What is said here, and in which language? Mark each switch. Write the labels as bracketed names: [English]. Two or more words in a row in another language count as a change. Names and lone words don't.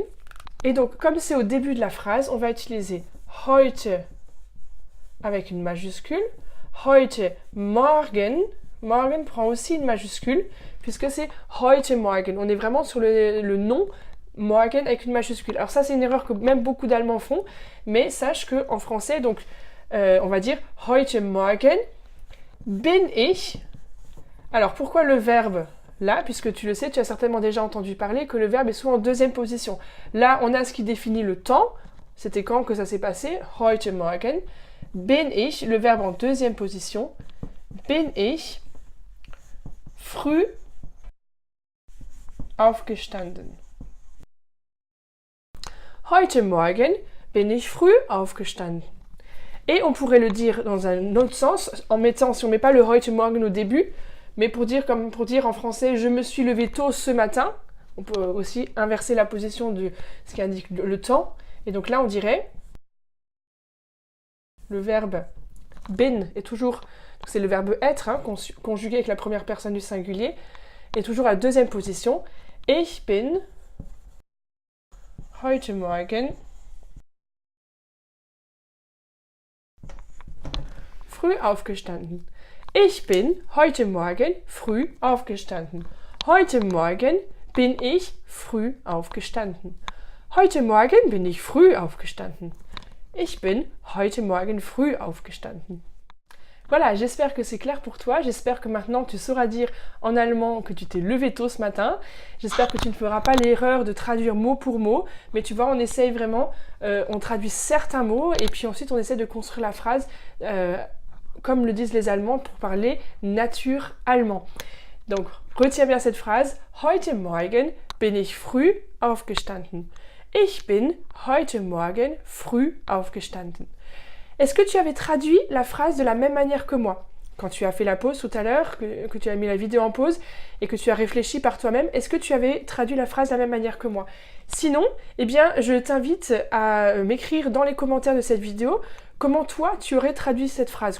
[French] Et donc comme c'est au début de la phrase, on va utiliser heute avec une majuscule, [German] heute Morgen, [French] Morgen prend aussi une majuscule, puisque c'est [German] heute Morgen. [French] On est vraiment sur le nom Morgen avec une majuscule. Alors ça c'est une erreur que même beaucoup d'Allemands font, mais sache qu'en français, donc on va dire [German] heute Morgen bin ich. [French] Alors pourquoi le verbe là, puisque tu le sais, tu as certainement déjà entendu parler que le verbe est souvent en deuxième position. Là, on a ce qui définit le temps. C'était quand que ça s'est passé? [German] Heute Morgen. Bin ich, [French] le verbe en deuxième position. [German] Bin ich früh aufgestanden. Heute Morgen bin ich früh aufgestanden. [French] Et on pourrait le dire dans un autre sens, en mettant, si on ne met pas le [German] heute Morgen [French] au début, mais pour dire en français, je me suis levé tôt ce matin. On peut aussi inverser la position de ce qui indique le temps. Et donc là, on dirait, le verbe bin est toujours, c'est le verbe être, hein, conjugué avec la première personne du singulier, est toujours à la deuxième position. [German] Ich bin heute Morgen früh aufgestanden. Ich bin heute Morgen früh aufgestanden. Heute Morgen bin ich früh aufgestanden. Heute Morgen bin ich früh aufgestanden. Ich bin heute Morgen früh aufgestanden. [French] Voilà, j'espère que c'est clair pour toi. J'espère que maintenant tu sauras dire en allemand que tu t'es levé tôt ce matin. J'espère que tu ne feras pas l'erreur de traduire mot pour mot. Mais tu vois, on essaye vraiment, on traduit certains mots et puis ensuite on essaie de construire la phrase comme le disent les Allemands pour parler nature allemand. Donc, retiens bien cette phrase. [German] Heute Morgen bin ich früh aufgestanden. Ich bin heute Morgen früh aufgestanden. [French] Est-ce que tu avais traduit la phrase de la même manière que moi? Quand tu as fait la pause tout à l'heure, que tu as mis la vidéo en pause et que tu as réfléchi par toi-même, est-ce que tu avais traduit la phrase de la même manière que moi? Sinon, eh bien, je t'invite à m'écrire dans les commentaires de cette vidéo comment toi, tu aurais traduit cette phrase.